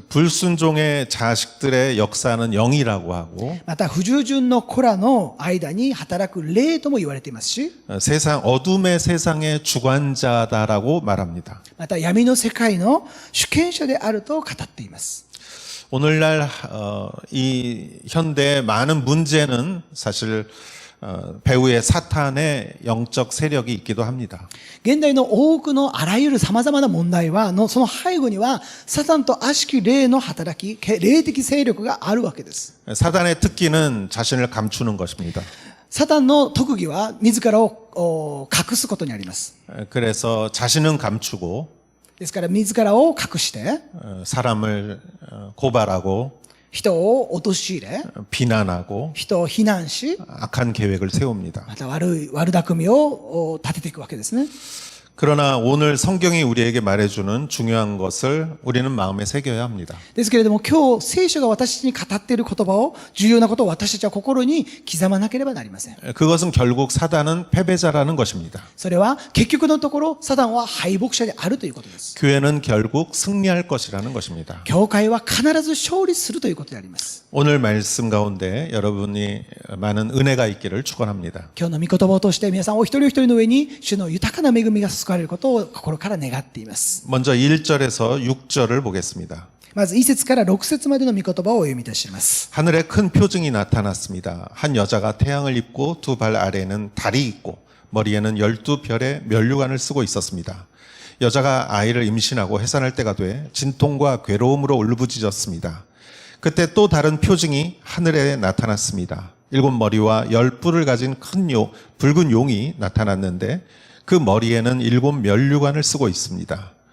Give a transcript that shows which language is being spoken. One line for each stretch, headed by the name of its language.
Korean: 불순종의 자식들의 역사는 영이라고 하고
Japanese: また不従順の子らの間に働く霊とも言われていますし、
Korean: 어둠의 세상의 주관자다라고 말합니다.
Japanese: また闇の世界の主権者であると語っています。
Korean: 오늘날 이 현대의 많은 문제는 사실 배후에 사탄의 영적 세력이 있기도 합니다.
Japanese: 現代の多くのあらゆる様々な問題は、その背後にはサタンと悪しき霊の働き、霊的勢力があるわけです。
Korean: 사탄의 특기는 자신을 감추는 것입니다.
Japanese: サタンの特技は自らを隠すことにあります。
Korean: 그래서 자신은 감추고
Japanese: ですから自らを隠して、
Korean: 사람을 고발하고
Japanese: 人を陥れ、
Korean: 비난하고
Japanese: 人を非難し、
Korean: 악한 계획을 세웁니다.
Japanese: また悪巧みを立てていくわけですね。
Korean: 그러나 오늘 성경이 우리에게 말해주는 중요한 것을 우리는 마음에 새겨야 합니다.
Japanese: ですけれども、今日聖書が私たちに語っている言葉を、重要なことを私たちは心に刻まなければなりません。
Korean: 그것은 결국 사단은 패배자라는 것입니다.
Japanese: それは結局のところ、サタンは敗北者であるということです。
Korean: 교회는 결국 승리할 것이라는 것입니다.
Japanese: 教会は必ず勝利するということであります。
Korean: 오늘 말씀 가운데 여러분이 많은 은혜가 있기를 축원합니다.
Japanese: 今日の御言葉を通して皆さんお一人お一人の上に主の豊かな恵みが注がれることを心から願っています。
Korean: 먼저 1절에서 6절을 보겠습니다.
Japanese: まず1節から6節までの御言葉をお読みいたします。
Korean: 하늘에 큰 표징이 나타났습니다. 한 여자가 태양을 입고 두 발 아래에는 달이 있고 머리에는 12별의 면류관을 쓰고 있었습니다. 여자가 아이를 임신하고 해산할 때가 돼 진통과 괴로움으로 울부짖었습니다. 그때 또 다른 표징이 하늘에 나타났습니다. 7머리와 10뿔을 가진 큰 붉은 용이 나타났는데 그 머리에는 7 면류관을 쓰고 있습니다.